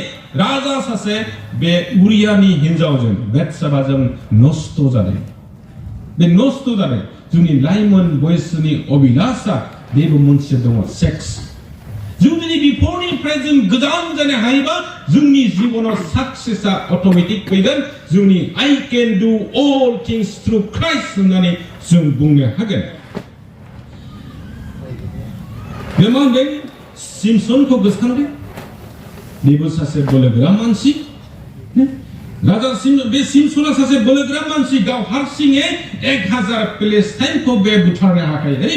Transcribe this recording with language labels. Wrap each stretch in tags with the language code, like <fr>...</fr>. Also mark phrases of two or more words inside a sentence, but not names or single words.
<brx>राजा सासे बे उरियानि हिनजावजों बेथसेबाजों नष्ट जादों। बे नष्ट जादों। जोंनि लाइमोन बैसोनि अभिलाषा बेबो मोनसे दङ, सेक्स। जों जुदि बेफोरनिफ्राय जों गोजान जानो हायोबा जोंनि जिबनाव</brx> <en>successa automatic</en> <brx>फैगोन। जोंनि</brx> <en>I can do all things through Christ</en> <brx>होननानै जों बुंनो हागोन। बे मा होनदों, सिमसनखौ गोसोखांदों। बेबो सासे बोलोगोरा मानसि। राजा बे सिमसना सासे बोलोगोरा मानसि, गाव हारसिङै 1000 फिलिस्टाइनखौ बे बुथारनो हाखायो।</brx>